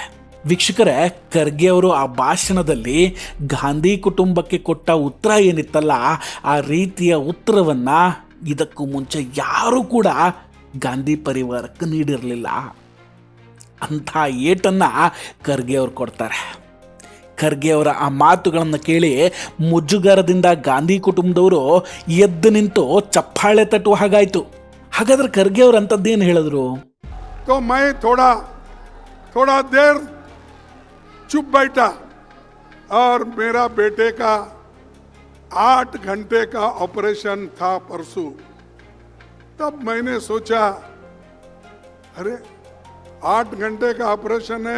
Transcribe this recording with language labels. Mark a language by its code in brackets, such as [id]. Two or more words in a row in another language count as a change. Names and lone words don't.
[kn] ವೀಕ್ಷಕರೇ, ಖರ್ಗೆ ಅವರು ಆ ಭಾಷಣದಲ್ಲಿ ಗಾಂಧಿ ಕುಟುಂಬಕ್ಕೆ ಕೊಟ್ಟ ಉತ್ತರ ಏನಿತ್ತಲ್ಲ, ಆ ರೀತಿಯ ಉತ್ತರವನ್ನು ಇದಕ್ಕೂ ಮುಂಚೆ ಯಾರೂ ಕೂಡ ಗಾಂಧಿ ಪರಿವಾರಕ್ಕೆ ನೀಡಿರಲಿಲ್ಲ. ಅಂಥ ಏಟನ್ನು ಖರ್ಗೆ ಅವರು ಕೊಡ್ತಾರೆ. ಖರ್ಗೆ ಅವರ ಆ ಮಾತುಗಳನ್ನು ಕೇಳಿ ಮುಜುಗರದಿಂದ ಗಾಂಧಿ ಕುಟುಂಬದವರು ಎದ್ದು ನಿಂತು ಚಪ್ಪಾಳೆ ತಟ್ಟುವ ಹಾಗಾಯಿತು. ಹಾಗಾದ್ರೆ ಖರ್ಗೆ ಅವರು ಅಂಥದ್ದೇನು ಹೇಳಿದ್ರು? [hi] तो मैं थोड़ा देर चुप बैठा और मेरा बेटे का 8 घंटे का ऑपरेशन था परसों. तब मैंने सोचा, अरे 8 घंटे का ऑपरेशन है.